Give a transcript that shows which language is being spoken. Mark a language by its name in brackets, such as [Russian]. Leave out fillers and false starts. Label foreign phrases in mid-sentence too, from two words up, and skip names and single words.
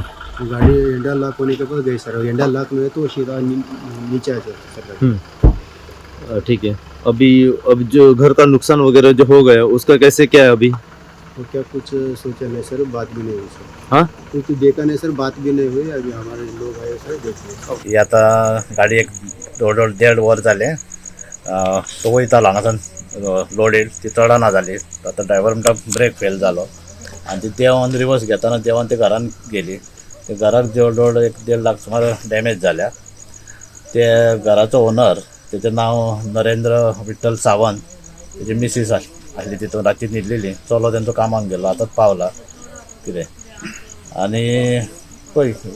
[Hindi] तो गाड़ी हेंडा लॉक होने के बाद गई सर, हेंडा लॉक में है तो सीधा नीचे आ जाता सर गाड़ी। ठीक है। अब जो घर का नुकसान वगैरह जो हो गया उसका कैसे क्या है अभी? तो क्या कुछ सोचा नहीं सर, बात भी नहीं हुई सर। हाँ क्योंकि देखा नहीं सर, बात भी नहीं हुई। अभी हमारे लोग आए सर देखते [Konkani] ही आता गाडी एक जवळ 1.5 वर जाले तो वयतालो हांगासान लोडेड ती चडना जाली आता ड्रायव्हर म्हणटा [English] brake fail [Konkani] जालो आनी ती देंवन रिवर्स घेताना देंवन ते घरान गेली ते घराक जवळ 1.5 लाख सुमार डॅमेज जाल्या ते घराचो ओनर तेजें नांव नरेंद्र विठ्ठल सावंत तेजी मिसीस आसली तितून राती न्हिदलेली चलो तेंचो कामाक गेलो आतांच पावला कितें आनी पळय